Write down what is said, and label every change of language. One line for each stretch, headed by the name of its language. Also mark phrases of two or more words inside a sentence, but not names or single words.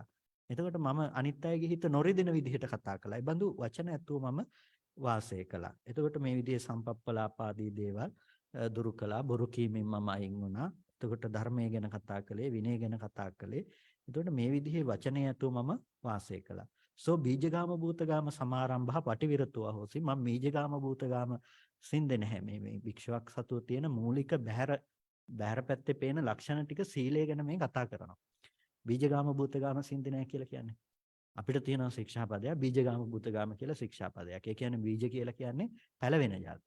Sinhala: එතකොට මම අනිත් අයගේ හිත නොරිදෙන විදිහට කතා කළා. ඒ බඳු වචන ඇතුව මම වාසය කළා. එතකොට මේ විදිහේ සම්පප්පලාපාදී දේවල් දුරු කළා. බොරු කීමෙන් මම අයින් වුණා. එතකොට ධර්මයේ ගැන කතා කළේ, විනය ගැන කතා කළේ. එතකොට මේ විදිහේ වචනය ඇතුව මම වාසය කළා.
Pali: සෝ බීජගාම භූතගාම සමාරම්භහ පටිවිරතෝ හොසි.
Sinhala: මම
Pali: බීජගාම භූතගාම
Sinhala: සින්දේ නැහැ. මේ භික්ෂුවක් සතුව තියෙන මූලික බහැර පැත්තේ පේන ලක්ෂණ ටික සීලය ගැන මේ කතා කරනවා.
Pali: බීජගාම භූතගාම
Sinhala: සින්දේ නැහැ කියලා කියන්නේ. අපිට තියෙනවා ශික්ෂාපදයක්
Pali: බීජගාම භූතගාම
Sinhala: කියලා ශික්ෂාපදයක්. ඒ කියන්නේ බීජ කියලා කියන්නේ පැලවෙන જાති.